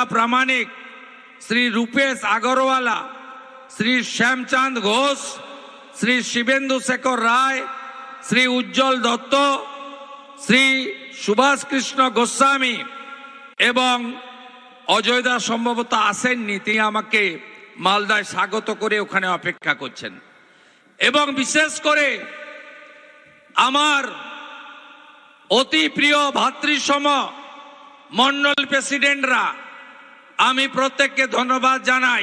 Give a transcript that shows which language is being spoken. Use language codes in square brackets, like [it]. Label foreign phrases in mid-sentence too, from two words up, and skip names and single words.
[bn] প্রামাণিক, শ্রী রূপেশ অগ্রবালা, শ্রী শ্যামচাঁদ ঘোষ, শ্রী শিবেন্দু শেখর রায়, শ্রী উজ্জ্বল দত্ত, শ্রী সুভাষ কৃষ্ণ গোস্বামী এবং অজয়দা সম্ভবত আসেননি, তিনি আমাকে মালদায় স্বাগত করে ওখানে অপেক্ষা করছেন। এবং বিশেষ করে আমার অতি প্রিয় ভাতৃসম মন্ডল প্রেসিডেন্টরা, আমি প্রত্যেককে ধন্যবাদ জানাই।